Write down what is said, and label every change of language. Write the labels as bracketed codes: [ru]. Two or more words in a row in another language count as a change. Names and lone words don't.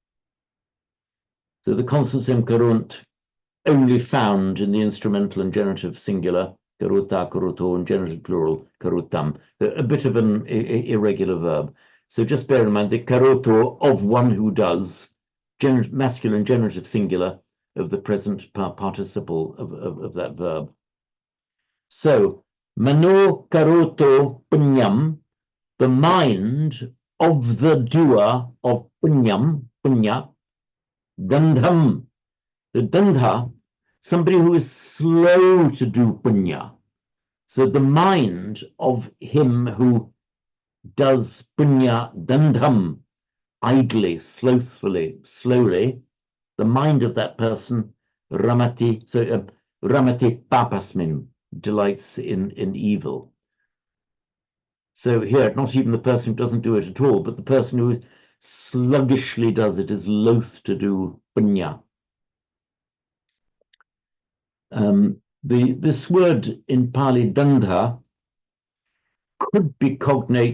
[en] So the consonant stem karont only found in the instrumental and genitive singular, [pi] karota, karoto, [en] and genitive plural, karotam. A bit of an irregular verb. So just bear in mind the karoto, of one who does, masculine genitive singular of the present participle of that verb. So, [pi] mano karoto punyam, [en] the mind of the doer of [pi] punyam, punya, dandham, [en] the dandha, somebody who is slow to do punya. So the mind of him who does [pi] punya dandham, [en] idly, slothfully, slowly, the mind of that person, [pi] ramati, so ramati papasmin, [en] delights in evil. So here, not even the person who doesn't do it at all, but the person who sluggishly does it is loath to do punya. This word in Pali, dandha, could be cognate.